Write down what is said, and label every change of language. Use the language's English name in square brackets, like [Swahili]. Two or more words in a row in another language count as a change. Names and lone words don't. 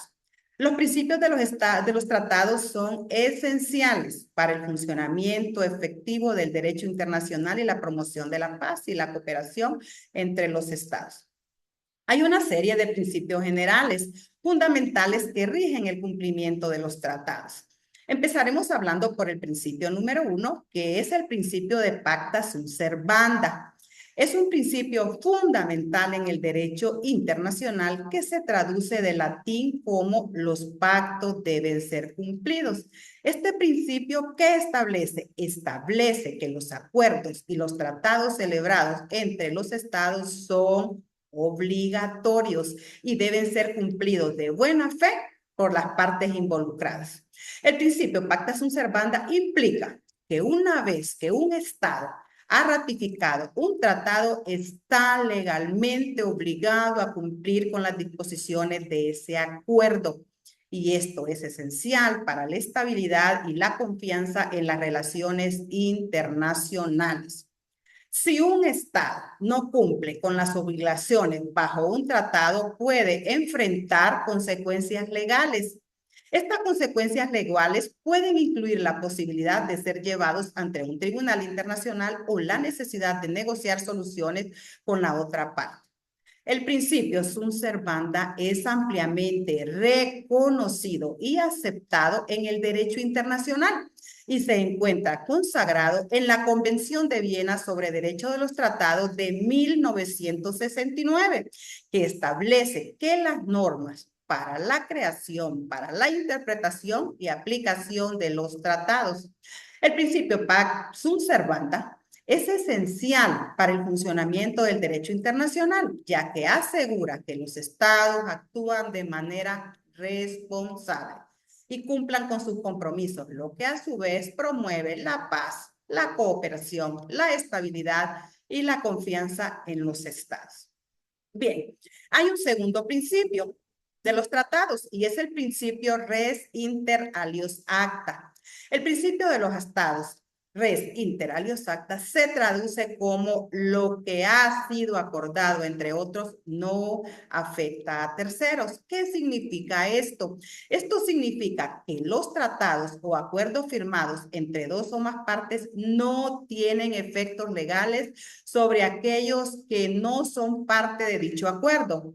[Spanish] Los principios de los tratados son esenciales para el funcionamiento efectivo del derecho internacional y la promoción de la paz y la cooperación entre los estados. Hay una serie de principios generales fundamentales que rigen el cumplimiento de los tratados. Empezaremos hablando por el principio número 1, que es el principio de [Latin] pacta sunt servanda. [Spanish] Es un principio fundamental en el derecho internacional que se traduce del latín como los pactos deben ser cumplidos. Este principio, ¿qué establece? Establece que los acuerdos y los tratados celebrados entre los estados son obligatorios y deben ser cumplidos de buena fe por las partes involucradas. El principio [Latin] pacta sunt servanda [Spanish] implica que una vez que un estado ha ratificado un tratado, está legalmente obligado a cumplir con las disposiciones de ese acuerdo. Y esto es esencial para la estabilidad y la confianza en las relaciones internacionales. Si un Estado no cumple con las obligaciones bajo un tratado, puede enfrentar consecuencias legales. Estas consecuencias legales pueden incluir la posibilidad de ser llevados ante un tribunal internacional o la necesidad de negociar soluciones con la otra parte. El principio [Latin] sunt servanda [Spanish] es ampliamente reconocido y aceptado en el derecho internacional y se encuentra consagrado en la Convención de Viena sobre Derecho de los Tratados de 1969, que establece que las normas para la creación, para la interpretación y aplicación de los tratados. El principio [Latin] pacta sunt servanda [Spanish] es esencial para el funcionamiento del derecho internacional, ya que asegura que los estados actúan de manera responsable y cumplan con sus compromisos, lo que a su vez promueve la paz, la cooperación, la estabilidad y la confianza en los estados. Bien, hay un segundo principio de los tratados y es el principio [Latin] res inter alios acta. [Spanish] El principio de los estados [Latin] res inter alios acta [Spanish] se traduce como lo que ha sido acordado entre otros no afecta a terceros. ¿Qué significa esto? Esto significa que los tratados o acuerdos firmados entre dos o más partes no tienen efectos legales sobre aquellos que no son parte de dicho acuerdo.